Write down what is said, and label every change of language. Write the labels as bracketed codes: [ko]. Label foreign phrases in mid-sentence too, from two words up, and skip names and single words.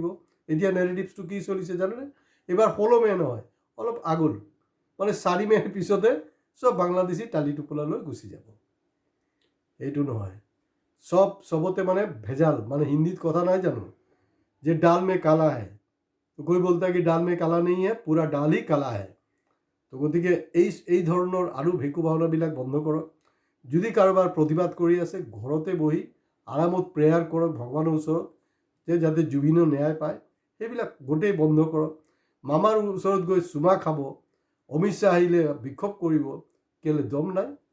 [as] এতিয়া নেৰেটিভছটো কি চলিছে জানেনে? এইবাৰ হলমে নহয়, অলপ আগল, মানে 4 মে'ৰ পিছতে চব বাংলাদেশী টালি টোপোলালৈ গুচি যাব। এইটো নহয়, চবতে মানে ভেজাল। মানে হিন্দীত কথা নাই জানো যে [hi] डाल में काला है, कोई बोलता है कि डाल में काला नहीं है, पूरा डाल ही काला है। [as] তো গতিকে এই ধৰণৰ আৰু ভেকু ভাওনাবিলাক বন্ধ কৰক। যদি কাৰোবাৰ প্ৰতিবাদ কৰি আছে, ঘৰতে বহি আৰামত প্ৰেয়াৰ কৰক ভগৱানৰ ওচৰত যে যাতে জুবিনো ন্যায় পায়। সেইবিলাক গোটেই বন্ধ কৰক। মামাৰ ওচৰত গৈ চুমা খাব, অমিত শ্বাহ আহিলে বিক্ষোভ কৰিব, কেলে দম নাই?